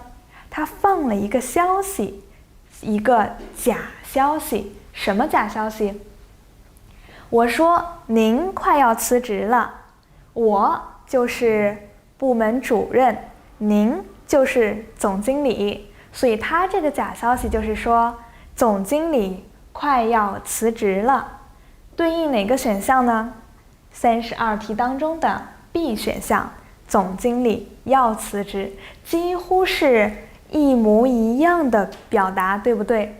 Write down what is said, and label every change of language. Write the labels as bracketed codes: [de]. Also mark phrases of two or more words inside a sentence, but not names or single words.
[zh] 他放了一個消息，一個假消息。什麼假消息？我說您快要辭職了，我就是部門主任，您就是总經理，所以他这個假消息就是說總經理快要辭職了。對應哪個選項呢？32題當中的 B 選項，總經理要辭職，幾乎是一模一樣的表達，對不對？